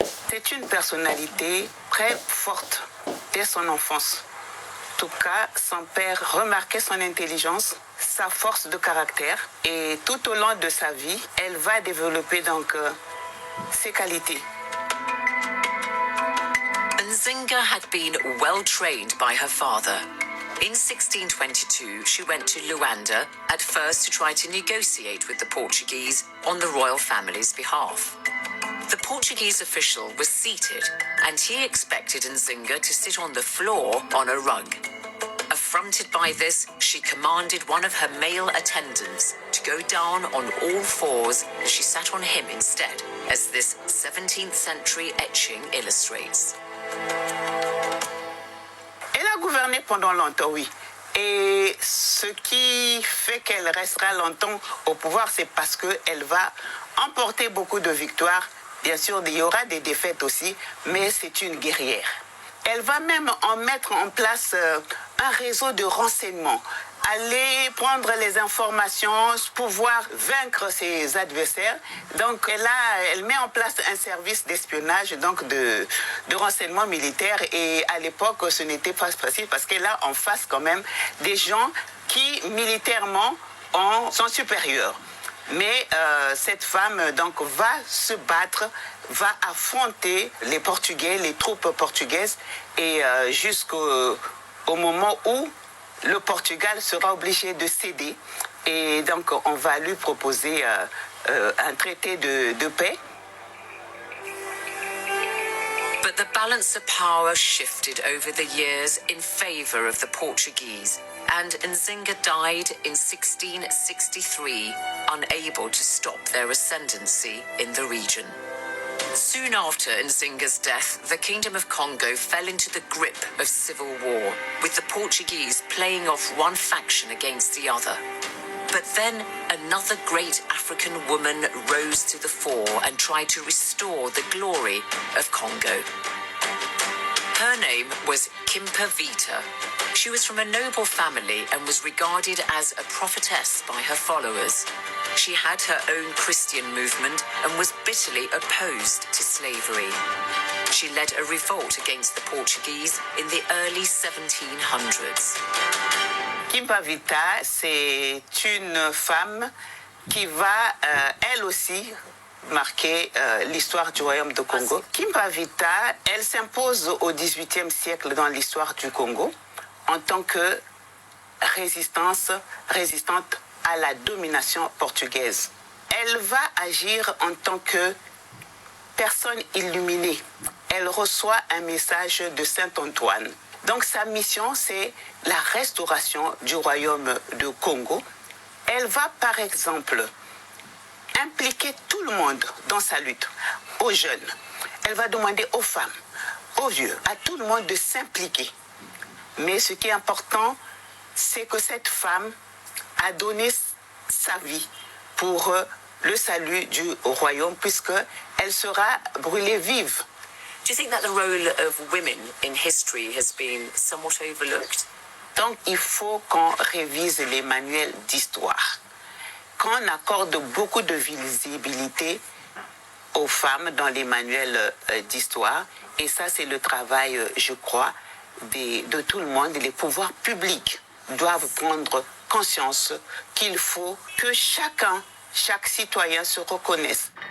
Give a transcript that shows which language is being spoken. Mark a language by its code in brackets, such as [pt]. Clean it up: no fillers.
[fr] C'est une personnalité très forte dès son enfance. En tout cas, son père remarquait son intelligence, sa force de caractère, et tout au long de sa vie, elle va développer donc ses qualités. [en] Nzinga had been well trained by her father. In 1622, she went to Luanda, at first to try to negotiate with the Portuguese on the royal family's behalf. The Portuguese official was seated, and he expected Nzinga to sit on the floor on a rug. Affronted by this, she commanded one of her male attendants to go down on all fours, and she sat on him instead, as this 17th century etching illustrates. [fr] Elle a gouverné pendant longtemps, oui. Et ce qui fait qu'elle restera longtemps au pouvoir, c'est parce qu'elle va emporter beaucoup de victoires. Bien sûr, il y aura des défaites aussi, mais c'est une guerrière. Elle va même en mettre en place un réseau de renseignements, aller prendre les informations, pouvoir vaincre ses adversaires. Donc elle met en place un service d'espionnage, donc de renseignement militaire. Et à l'époque, ce n'était pas facile parce qu'elle a en face quand même des gens qui militairement sont supérieurs. Mais cette femme donc va se battre, va affronter les Portugais, les troupes portugaises, et jusqu'au moment où le Portugal sera obligé de céder. Et donc on va lui proposer un traité de paix. [en] But the balance of power shifted over the years in favor of the Portuguese, and Nzinga died in 1663, unable to stop their ascendancy in the region. Soon after Nzinga's death, the Kingdom of Congo fell into the grip of civil war, with the Portuguese playing off one faction against the other. But then another great African woman rose to the fore and tried to restore the glory of Congo. Her name was Kimpavita. She was from a noble family and was regarded as a prophetess by her followers. She had her own Christian movement and was bitterly opposed to slavery. She led a revolt against the Portuguese in the early 1700s. [fr] Kimpavita, c'est une femme qui va, elle aussi, marquer l'histoire du royaume de Congo. Kimpavita, elle s'impose au XVIIIe siècle dans l'histoire du Congo en tant que résistante à la domination portugaise. Elle va agir en tant que personne illuminée. Elle reçoit un message de Saint Antoine. Donc sa mission, c'est la restauration du royaume de Congo. Elle va, par exemple, impliquer tout le monde dans sa lutte, aux jeunes. Elle va demander aux femmes, aux vieux, à tout le monde de s'impliquer. Mais ce qui est important, c'est que cette femme a donné sa vie pour le salut du royaume, puisqu'elle sera brûlée vive. [en] Do you think that the role of women in history has been somewhat overlooked? [fr] Donc, il faut qu'on révise les manuels d'histoire, qu'on accorde beaucoup de visibilité aux femmes dans les manuels d'histoire. Et ça, c'est le travail, je crois, de tout le monde. Les pouvoirs publics doivent prendre conscience qu'il faut que chaque citoyen se reconnaisse.